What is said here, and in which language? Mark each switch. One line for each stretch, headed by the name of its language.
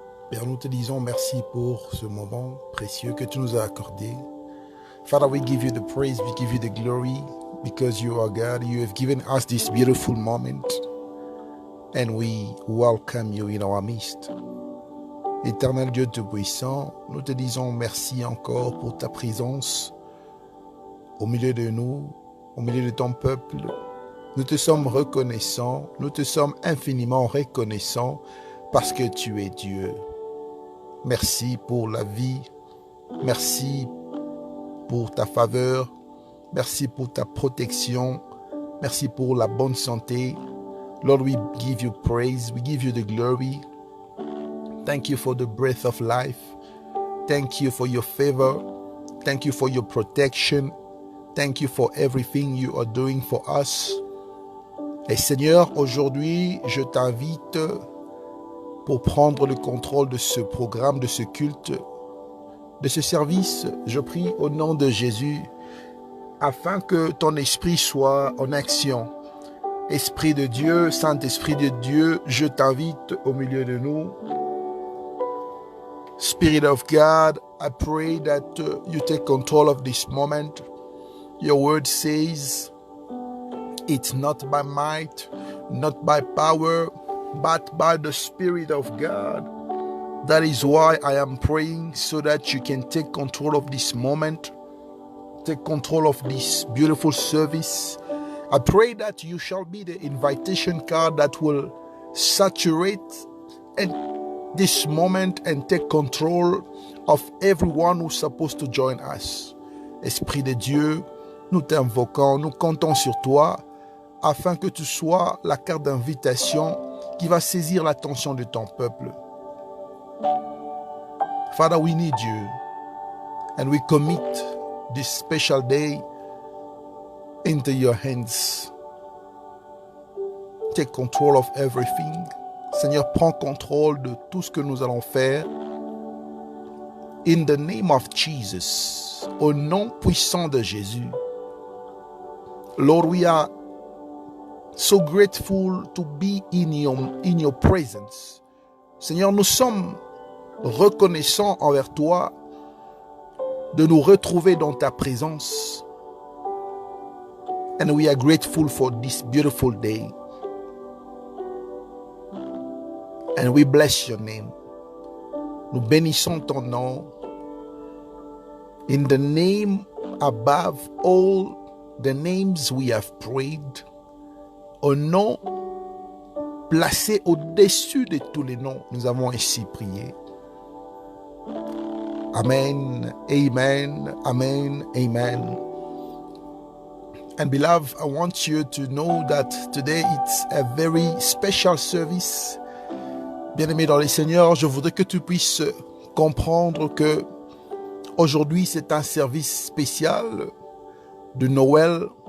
French: Père, nous te disons merci pour ce moment précieux que tu nous as accordé.
English: Father, we give you the praise, we give you the glory, because you are God. You have given us this beautiful moment, and we welcome you in our midst.
French: Éternel Dieu Tout-Puissant, nous te disons merci encore pour ta présence au milieu de nous, au milieu de ton peuple. Nous te sommes reconnaissants, nous te sommes infiniment reconnaissants parce que tu es Dieu. Merci pour la vie, merci pour ta faveur, merci pour ta protection, merci pour la bonne santé.
English: Lord, we give you praise, we give you the glory. Thank you for the breath of life. Thank you for your favor. Thank you for your protection. Thank you for everything you are doing for us.
French: Et Seigneur, aujourd'hui, je t'invite pour prendre le contrôle de ce programme, de ce culte, de ce service. Je prie au nom de Jésus, afin que ton esprit soit en action. Esprit de Dieu, Saint-Esprit de Dieu, je t'invite au milieu de nous.
English: Spirit of God, I pray that you take control of this moment. Your word says, it's not by might, not by power, but by the Spirit of God. That is why I am praying, so that you can take control of this moment, take control of this beautiful service. I pray that you shall be the invitation card that will saturate this moment and take control of everyone who's supposed to join us.
French: Esprit de Dieu, nous t'invoquons, nous comptons sur toi, afin que tu sois la carte d'invitation qui va saisir l'attention de ton peuple.
English: Father, we need you, and we commit this special day into your hands. Take control of everything.
French: Seigneur, prends contrôle de tout ce que nous allons faire.
English: In the name of Jesus,
French: au nom puissant de Jésus.
English: Lord, we are so grateful to be in your presence.
French: Seigneur, nous sommes reconnaissants envers toi de nous retrouver dans ta présence.
English: And we are grateful for this beautiful day. And we bless your name.
French: Nous bénissons ton nom.
English: In the name above all the names we have prayed.
French: Au nom placé au-dessus de tous les noms, nous avons ainsi prié.
English: Amen, amen, amen, amen. And beloved, I want you to know that today it's a very special service.
French: Bien-aimé dans le Seigneur, je voudrais que tu puisses comprendre que aujourd'hui c'est un service spécial de Noël.